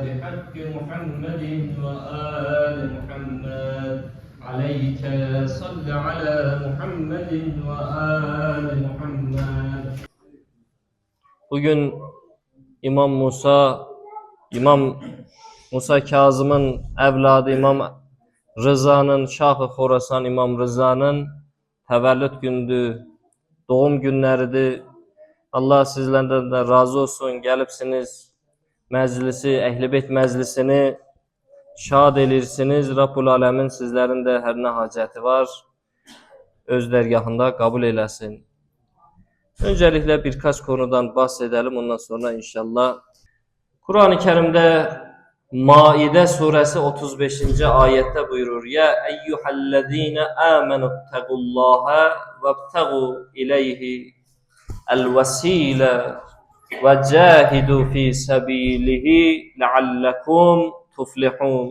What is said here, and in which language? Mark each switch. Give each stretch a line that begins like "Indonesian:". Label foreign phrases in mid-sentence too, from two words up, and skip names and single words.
Arabic: حق محمد وآل محمد عليك صل على محمد وآل محمد.
Azerbaijani: Bugün İmam Musa Kazım'ın evladı İmam Rıza'nın, Şah-ı Xorasan İmam Rıza'nın təvəllüd gündür, doğum günləridir. Allah sizlərdən də razı olsun. Gəlibsiniz məclisi, Əhl-i-Beyt məclisini şad edirsiniz. Rabbul Aləmin sizlərin də hər nə hacəti var, öz dərgahında qəbul eləsin.
Turkish: Öncelikle birkaç konudan bahsedelim. Ondan sonra inşallah Kur'an-ı Kerim'de Maide suresi 35. ayette buyurur.
Arabic: يا أيها الذين آمنوا اتقوا الله وابتغوا إليه الوسيلة وجاهدوا في سبيله لعلكم تفلحون.